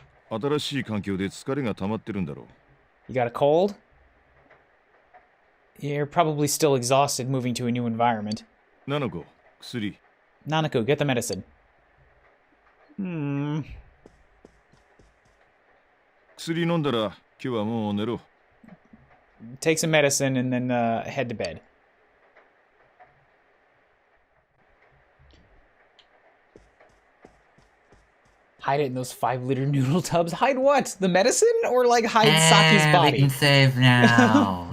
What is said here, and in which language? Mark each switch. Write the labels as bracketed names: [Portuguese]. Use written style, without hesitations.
[Japanese] 新しい環境で疲れが溜まってるんだろ [English] You got a cold? You're probably still exhausted moving to a new environment. [Japanese] ナナコ、薬。 [English] Nanako, get the medicine. [Japanese] 薬飲んだら今日はもう寝ろ。 [English] Take some medicine and then head to bed. Hide it in those 5-liter noodle tubs. Hide what? The medicine? Or like hide Saki's body? We can save now.